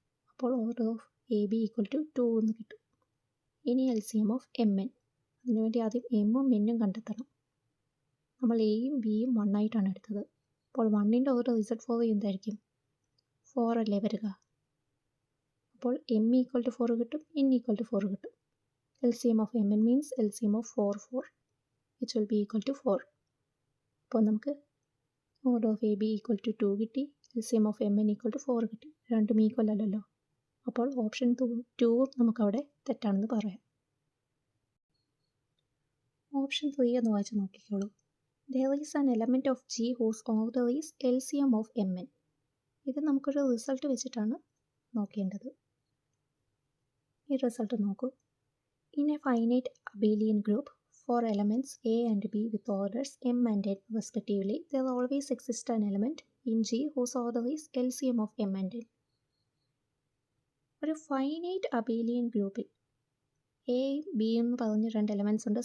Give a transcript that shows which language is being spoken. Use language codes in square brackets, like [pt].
[ml] അപ്പോൾ order of A B = 2 എന്ന് കിട്ടും. ഇനി LCM of mn. അതിനുവേണ്ടി ആദ്യം എമ്മും എന്നും കണ്ടെത്തണം. നമ്മൾ എയും ബിയും 1 ആയിട്ടാണ് എടുത്തത്. അപ്പോൾ 1ൻ്റെ ഓർഡർ Z4 എന്തായിരിക്കും? 4 അല്ലേ വരിക. അപ്പോൾ m = 4 കിട്ടും, n = 4 കിട്ടും. [en] LCM of mn means LCM of 4, which will be equal to 4. [ml] അപ്പോൾ നമുക്ക് ഓർഡർ ഓഫ് എ ബി = 2 കിട്ടി. LCM of mn = 4 കിട്ടി. രണ്ടും ഈക്വൽ അല്ലല്ലോ. അപ്പോൾ ഓപ്ഷൻ 2ഉം നമുക്കവിടെ തെറ്റാണെന്ന് പറയാം. ഓപ്ഷൻ 3 എന്ന് വായിച്ച് നോക്കിക്കോളൂ. [en] There is an element of G whose order is LCM of mn. [ml] ഇത് നമുക്കൊരു റിസൾട്ട് വെച്ചിട്ടാണ് നോക്കേണ്ടത്. ഈ റിസൾട്ട് നോക്കൂ. [en] In a finite abelian group, for elements A and B with orders m and n respectively, there always exists an element in G whose order is LCM of m and n. [ml] ഒരു finite അബേലിയൻ ഗ്രൂപ്പിൽ A B എന്ന് പറഞ്ഞ് 2 elements ഉണ്ട്.